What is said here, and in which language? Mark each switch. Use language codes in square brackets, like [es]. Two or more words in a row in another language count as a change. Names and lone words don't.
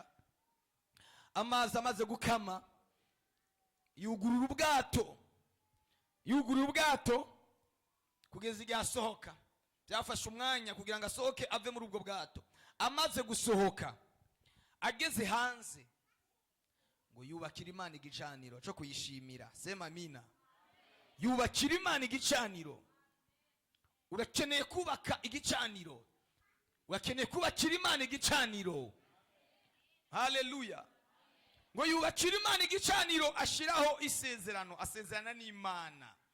[rn] Amazi amaze gukama yugurura ubwato kugeza igihe asohoka. Byafashe umwanya kugira ngo asohoke ave muri ubwo bwato. Amaze gusohoka ageze hanze ngo yubakira Imana igicaniro cyo kuyishimira. [sw] Sema amina. [rn] Yubakira Imana igicaniro. Urakeneye kubaka igicaniro. Urakeneye kubakira Imana igicaniro. Haleluya. Ngo yubakira Imana igicaniro, ashiraho isezerano, asezerana n'Imana.